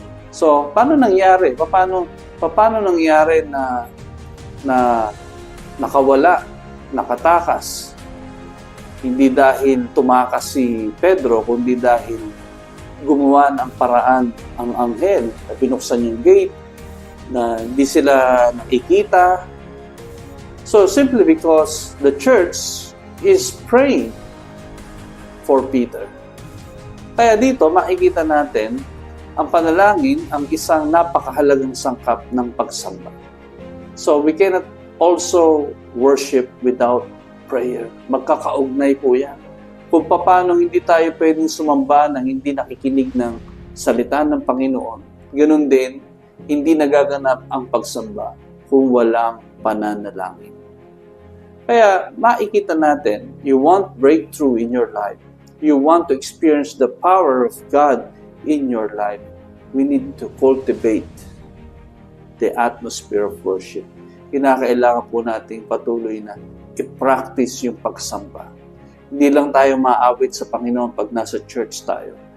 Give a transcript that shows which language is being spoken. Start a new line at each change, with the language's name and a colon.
Filipino: So, paano nangyari? Paano nangyari na nakawala, nakatakas? Hindi dahil tumakas si Pedro, kundi dahil gumawa ng paraan ang anghel na binuksan yung gate, na hindi sila nakikita.
English: So, simply because the church is praying for Peter.
Filipino: Kaya dito, makikita natin ang panalangin ang isang napakahalagang sangkap ng pagsamba.
English: So, we cannot also worship without prayer.
Filipino: Magkakaugnay po yan. Kung paano hindi tayo pwedeng sumamba nang hindi nakikinig ng salita ng Panginoon, ganun din, hindi nagaganap ang pagsamba kung walang pananalangin. Kaya makikita natin,
English: you want breakthrough in your life. You want to experience the power of God in your life. We need to cultivate the atmosphere of worship.
Filipino: Kinakailangan po natin patuloy na i-practice yung pagsamba. Hindi lang tayo maawit sa Panginoon pag nasa church tayo.